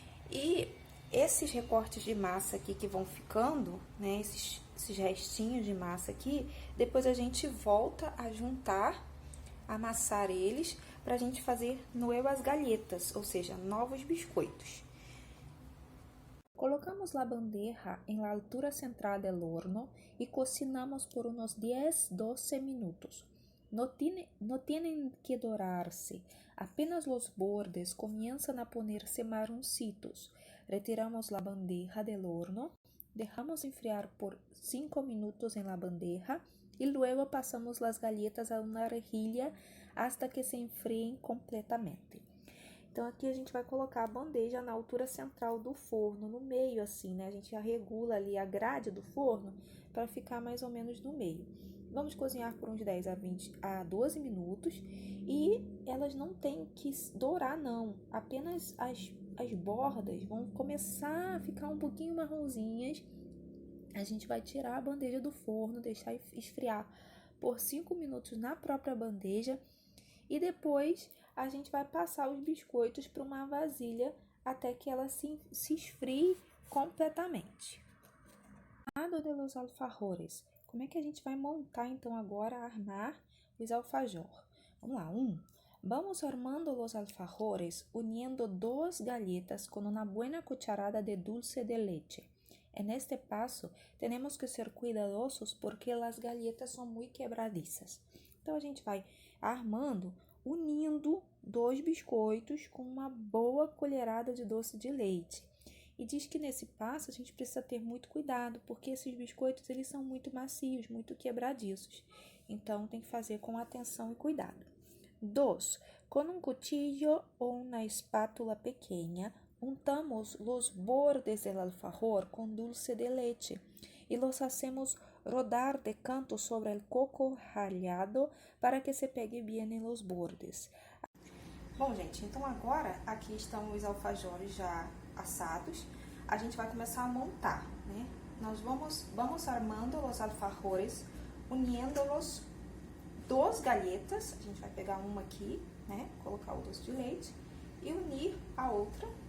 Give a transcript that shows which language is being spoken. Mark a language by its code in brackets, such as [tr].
[pt] E esses recortes de massa aqui que vão ficando, né, esses restinhos de massa aqui, depois a gente volta a juntar, amassar eles, pra gente fazer [es] nuevas galletas, [pt] ou seja, novos biscoitos. [es] Colocamos la bandeja en la altura central del horno y cocinamos por unos 10-12 minutos. No tienen que dorarse, apenas los bordes comienzan a ponerse marroncitos. Retiramos la bandeja del horno, dejamos enfriar por 5 minutos en la bandeja y luego pasamos las galletas a una rejilla hasta que se enfriem completamente. [pt] Então, aqui a gente vai colocar a bandeja na altura central do forno, no meio assim, né? A gente já regula ali a grade do forno para ficar mais ou menos no meio. Vamos cozinhar por uns 10 a 12 minutos e elas não têm que dourar, não. Apenas as bordas vão começar a ficar um pouquinho marronzinhas. A gente vai tirar a bandeja do forno, deixar esfriar por 5 minutos na própria bandeja e depois a gente vai passar os biscoitos para uma vasilha até que ela se esfrie completamente. [es] Armado de los alfajores. [pt] Como é que a gente vai montar então agora, armar os alfajor? Vamos lá, [es] Vamos armando los alfajores uniendo 2 galletas con una buena cucharada de dulce de leche. En este paso tenemos que ser cuidadosos porque las galletas [pt] são muito quebradizas. Então a gente vai armando, unindo 2 biscoitos com uma boa colherada de doce de leite. E diz que nesse passo a gente precisa ter muito cuidado, porque esses biscoitos eles são muito macios, muito quebradiços. Então tem que fazer com atenção e cuidado. 2. [es] Com um cuchillo ou uma espátula pequena, untamos los bordes del alfajor con dulce de leche y los hacemos rodar de canto sobre el coco rallado para que se pegue bien en los bordes. [pt] Bom, gente, então agora aqui estão os alfajores já assados. A gente vai começar a montar, né? Nós vamos armando os alfajores, [es] uniendo-los 2 galletas. [pt] A gente vai pegar uma aqui, né? Colocar o doce de leite e unir a outra.